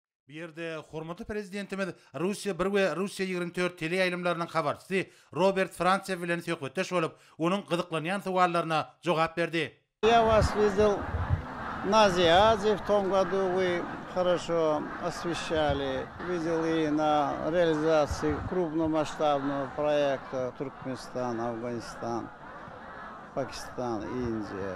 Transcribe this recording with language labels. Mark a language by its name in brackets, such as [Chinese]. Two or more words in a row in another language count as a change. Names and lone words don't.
[Turkmen] Bir yerde hormatly prezidentimiz Russiya 1 we Russiya 24 tele aýlymlarynyň habarçysy Robert Frantsiýa bilen söhbetdeş bolup, onuň gyzyklanýan suwallaryna jogap berdi. [Russian] Я вас видел на Азиаде, в том году вы хорошо освещали. Видел и на реализации крупномасштабного проекта Туркменистан, Афганистан, Пакистан, Индия.